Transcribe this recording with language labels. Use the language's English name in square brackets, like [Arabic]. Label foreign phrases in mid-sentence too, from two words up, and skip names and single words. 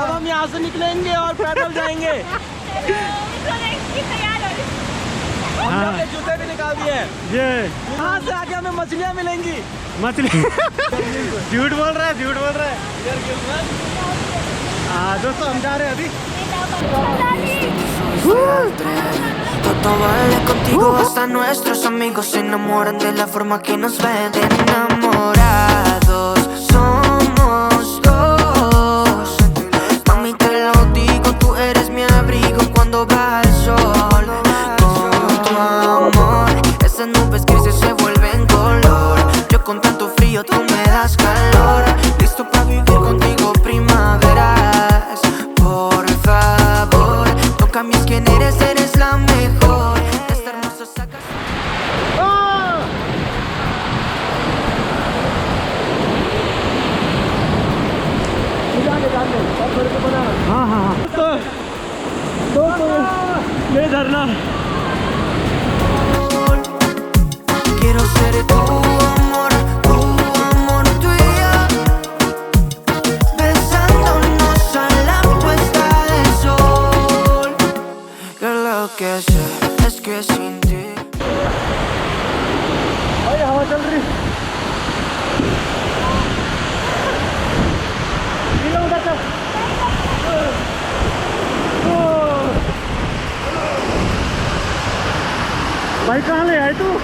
[Hindi] अब हम यहाँ से निकलेंगे और पैदल जाएंगे। हमने अपने जूते भी निकाल दिए हैं। ये यहाँ से आगे हमें मछलियाँ मिलेंगी। मछली झूठ बोल रहा है, झूठ बोल रहा है। हाँ दोस्तों, हम जा रहे हैं अभी। [Spanish] Todo vale contigo, hasta nuestros amigos se enamoran de la forma que nos ven. Enamorados somos dos. Mami, te lo digo, tú eres mi abrigo cuando baja el sol. Con tu amor, esas nubes grises se vuelven color. Yo con tanto frío, tú me das calor. Listo para vivir contigo primaveras. Por favor, no cambies quién eres, eres la mejor. Esta hermosa sacas. [Hindi] हाँ हाँ हाँ तो ये झरना [Spanish] Quiero ser tu amor, tú y yo. Besándonos a la puesta del sol. Yo lo que sé es que sin ti. [Hindi] भाई हवा चल रही। भाई कहाँ ले आए तू?